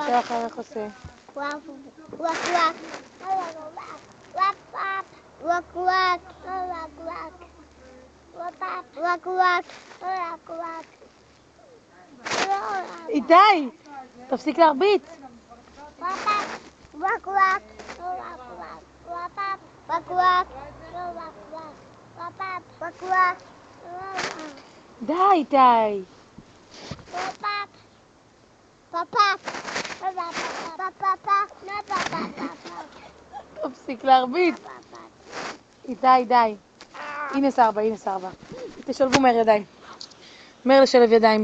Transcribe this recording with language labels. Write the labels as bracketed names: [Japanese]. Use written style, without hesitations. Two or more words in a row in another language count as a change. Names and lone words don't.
[Hebrew] שחר, איך עושה? וואק וואק וואק וואק וואק וואק וואק. איתי, תפסיק להרביץ. וואק וואק וואק וואק וואק וואק. די, איתי. תפסיק להרביץ. איתי, די. הנה סרבא, הנה סרבא. תשלבו מהר ידיים. מהר לשלב ידיים.